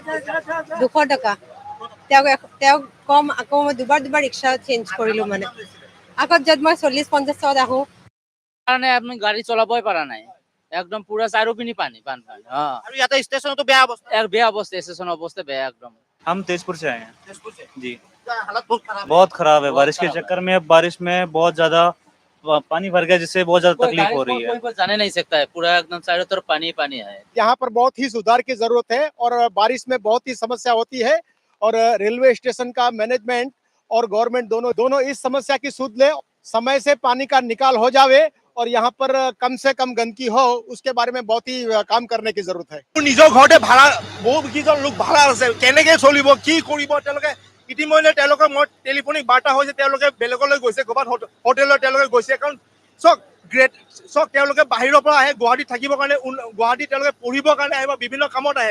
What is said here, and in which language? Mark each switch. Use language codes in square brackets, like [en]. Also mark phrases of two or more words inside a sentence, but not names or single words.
[as] 200 টকা তেওঁক কম, আকৌ মই দুবাৰ ৰিক্সা চেঞ্জ কৰিলোঁ। মানে আগত য'ত মই 40-50 টকাত আহোঁ, কাৰণে আমি গাড়ী চলাবই পৰা নাই, একদম পুৰা চাৰিওপিনে পানী বানপানী। আৰু ইয়াতে ষ্টেচনতো বেয়া অৱস্থা, বেয়া অৱস্থা, ষ্টেচনৰ অৱস্থা বেয়া একদম। [hi] हम तेजपुर से आए हैं जी। हालत बहुत खराब है। बहुत खराब है, बारिश के चक्कर में, बारिश में बहुत ज्यादा पानी भर गया, जिससे बहुत ज्यादा तकलीफ हो रही है। कोई जाने नहीं सकता है, पूरा एकदम चारों तरफ पानी पानी है। यहाँ पर बहुत ही सुधार की जरूरत है, और बारिश में बहुत ही समस्या होती है, और रेलवे स्टेशन का मैनेजमेंट और गवर्नमेंट दोनों इस समस्या की सुध ले, समय से पानी का निकाल हो जावे, और यहाँ पर कम से कम गंदगी हो, उसके बारे में बहुत ही काम करने की जरूरत है। [as] নিজৰ ঘৰতে ভাড়া, বহুত কেইজন লোক ভাড়া আছে, কেনেকৈ চলিব, কি কৰিব তেওঁলোকে। ইতিমধ্যে তেওঁলোকৰ মই টেলিফোনিক বাৰ্তা হৈছে, তেওঁলোকে বেলেগলৈ গৈছে, ক'ৰবাত হোটেলত তেওঁলোকে গৈছে। কাৰণ চাওক তেওঁলোকে বাহিৰৰ পৰা আহে গুৱাহাটীত থাকিবৰ কাৰণে, গুৱাহাটীত তেওঁলোকে পঢ়িবৰ কাৰণে আহে বা বিভিন্ন কামত আহে।